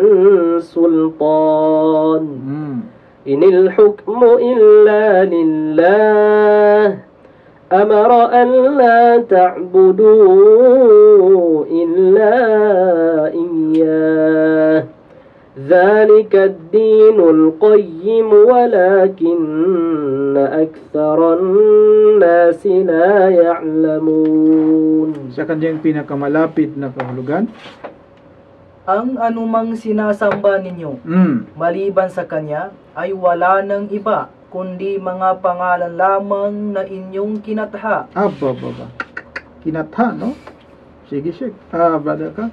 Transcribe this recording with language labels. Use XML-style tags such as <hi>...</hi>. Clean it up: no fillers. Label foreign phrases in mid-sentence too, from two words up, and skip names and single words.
<ar>سلطان إن الحكم إلا لله أمر أن لا تعبدوا إلا إياه ذلك الدين القيم ولكن أكثر الناس لا يعلمون.</ar> <tl>Sa kanyang pinakamalapit na kahulugan, ang anumang sinasamba ninyo maliban sa kanya ay wala ng iba kundi mga pangalan lamang na inyong kinatha. Kinatha, no? Sige, Sheikh. Brother ka?</tl>